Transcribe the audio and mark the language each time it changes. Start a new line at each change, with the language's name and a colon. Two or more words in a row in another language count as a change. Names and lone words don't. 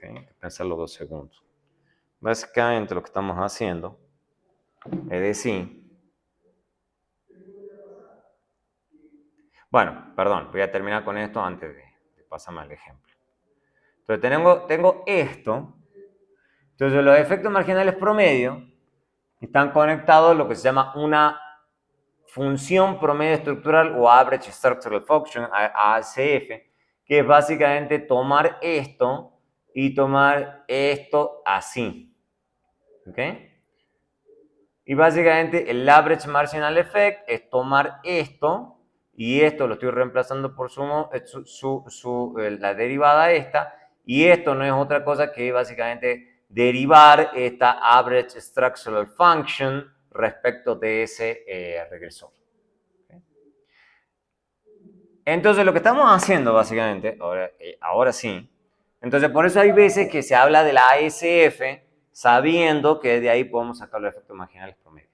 Spanish: Hay que pensarlo 2 segundos. Básicamente lo que estamos haciendo es decir, bueno, perdón, voy a terminar con esto antes de pasarme al ejemplo. Entonces tengo esto. Entonces los efectos marginales promedio están conectados a lo que se llama una función promedio estructural o
English: average structural function,
Spanish: ACF, que es básicamente tomar esto y tomar esto así. ¿Ok? Y básicamente el
English: average marginal effect
Spanish: es tomar esto y esto lo estoy reemplazando por la derivada esta, y esto no es otra cosa que básicamente derivar esta
English: average structural function
Spanish: respecto de ese regresor. ¿Okay? Entonces lo que estamos haciendo básicamente, ahora sí, Entonces, por eso hay veces que se habla de la ASF sabiendo que de ahí podemos sacar los efectos marginales promedio.